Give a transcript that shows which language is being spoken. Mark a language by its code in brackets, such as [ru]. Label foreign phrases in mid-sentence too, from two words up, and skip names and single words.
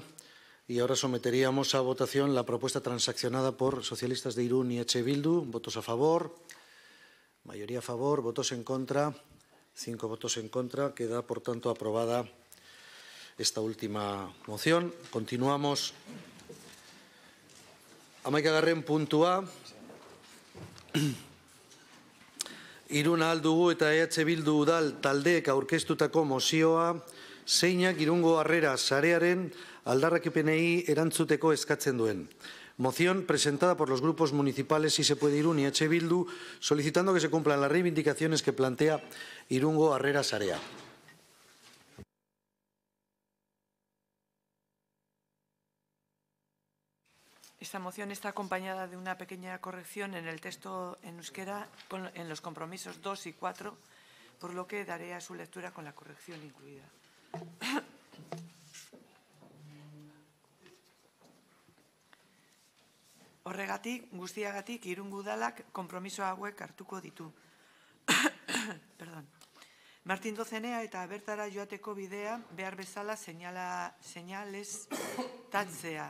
[es] Y ahora someteríamos a votación la propuesta transaccionada por Socialistas de Irún y EH Bildu. Votos a favor, mayoría a favor, votos en contra. 5 votos en contra. Queda, por tanto, aprobada esta última moción. Continuamos. [eu] Hamaikagarren puntua. Irun ahal dugu eta EH Bildu udal taldeek aurkeztutako mozioa zeinak Irungo Harrera sarearen aldarrikapenei erantzuteko eskatzen duen. [es] Moción presentada por los grupos municipales Si se puede Irún y EH Bildu, solicitando que se cumplan las reivindicaciones que plantea Irungo Harrera Sarea. Esta moción está acompañada de una pequeña corrección en el texto en euskera en los compromisos 2 y 4, por lo que daré a su lectura con la corrección incluida. [eu] Horregatik, guztiagatik, Irungo udalak konpromiso hauek hartuko ditu. [es] Perdón. [eu] Martin Dozenea eta bertara joateko bidea behar bezala seinaleztatzea.